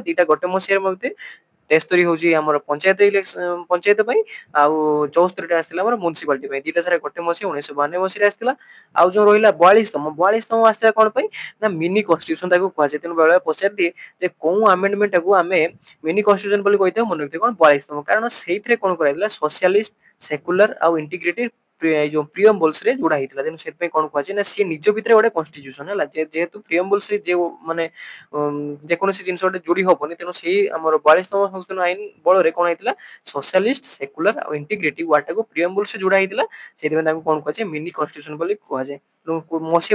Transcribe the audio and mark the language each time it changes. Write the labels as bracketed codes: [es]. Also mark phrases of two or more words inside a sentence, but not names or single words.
[or] ଦିଟା ଗୋଟେ ମସିହାରେ ମଧ୍ୟ 73 ହଉଛି ଆମର ପଞ୍ଚାୟତ ଇଲେକ୍ସନ ପଞ୍ଚାୟତ ପାଇଁ, ଆଉ 74ଟା ଆସିଥିଲା ଆମର ମ୍ୟୁନିସିପାଲିଟି ପାଇଁ। ଦିଟା ସାରା ଗୋଟେ ମସିହା 1992 ମସିହାରେ ଆସିଥିଲା। ଆଉ ଯୋଉ ରହିଲା 42ତମ ଆସିଥିଲା କଣ ପାଇଁ ନା [en] mini constitution [or] ତାକୁ କୁହାଯାଏ। ତେଣୁ ବେଳେ ପଚାରି ଦିଏ ଯେ କୋଉ ଆମେଣ୍ଡମେଣ୍ଟ ଟାକୁ ଆମେ [en] mini constitution [or] ବୋଲି କହିଥାଉ, ମନେ ରଖିଥିବେ କଣ 42ତମ, କାରଣ ସେଇଥିରେ କଣ କରାଯାଇଥିଲା [en] socialist, secular [or] ଆଉ ଇଣ୍ଟିଗ୍ରେଟିଭ ଯୋ ପ୍ରିୟମ୍ବଲ୍ସ ରେ ଯୋଡ଼ା ହେଇଥିଲା ତେଣୁ ସେଥିପାଇଁ କଣ କୁହାଯାଏ ନା ସିଏ ନିଜ ଭିତରେ ଗୋଟେ କନଷ୍ଟିଟ୍ୟୁସନ ହେଲା ଯେହେତୁ ପ୍ରିୟମ୍ବଲ୍ସ ରେ ଯେ ମାନେ ଯେକୌଣସି ଜିନିଷ ଗୋଟେ ଯୋଡି ହବନି ତେଣୁ ସେଇ ଆମର 42ତମ ସଂଶୋଧନ ଆଇନ ବଳରେ କଣ ହେଇଥିଲା [en] socialist secular [or] ଆଉ ଇଣ୍ଟିଗ୍ରେଟିଭ ୱାର୍ଡଟାକୁ ପ୍ରିୟମ୍ବଲ୍ସ ରେ ଯୋଡା ହେଇଥିଲା ସେଥିପାଇଁ ତାଙ୍କୁ କଣ କୁହାଯାଏ [en] mini constitution [or] ବୋଲି କୁହାଯାଏ ମସିହା